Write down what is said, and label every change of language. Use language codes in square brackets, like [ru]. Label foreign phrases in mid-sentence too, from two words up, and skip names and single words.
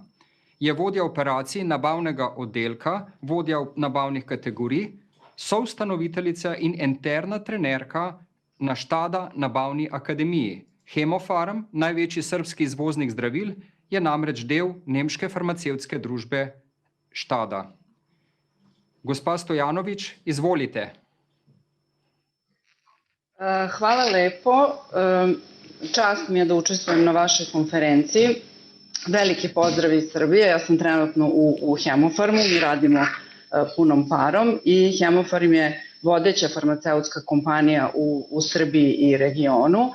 [sl] Je vodja operacij nabavnega oddelka, vodja nabavnih kategorij, soustanoviteljica in interna trenerka na Štada nabavni akademiji. Hemofarm, največji srbski izvoznik zdravil, je namreč del nemške farmacevtske družbe Štada. Gospa Stojanovič, izvolite. Hvala lepo. [sr] Čast mi je da učestvujem na vašoj konferenciji. Veliki pozdrav iz Srbije. Ja sam trenutno u Hemofarmu, mi radimo punom parom i Hemofarm je vodeća farmaceutska kompanija u Srbiji i regionu.